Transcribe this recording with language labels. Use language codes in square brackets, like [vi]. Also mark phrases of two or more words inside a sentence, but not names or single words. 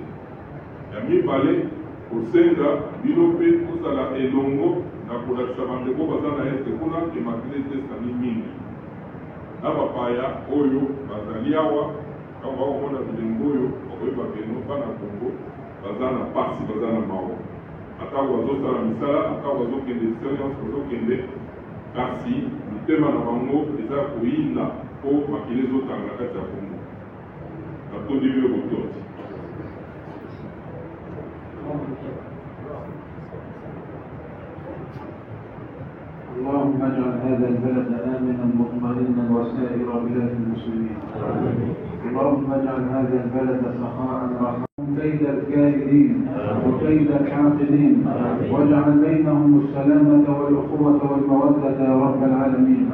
[ln] ya mibale kosenga bino mpe kozala elongo na kolakisa bandeko baza na este kuna emakile testami mingi na bapaya oyo bazali awa kama bakomona bilembo oyo bakoyeba beno bana kongo baza na pasi baza na mawa ata bazosala misala ata bazokende experience bazokende kasi mitema na bango eza koyinda mpo makili ezotanga na kati ya kongo natondi bino botondi [ar] اللهم اجعل هذا البلد آمنا مطمئنا وسائر بلاد المسلمين. اللهم اجعل هذا البلد سخاء رخاء كيد الكائدين وكيد الحاقدين واجعل بينهم السلامة والأخوة والمودة يا رب العالمين.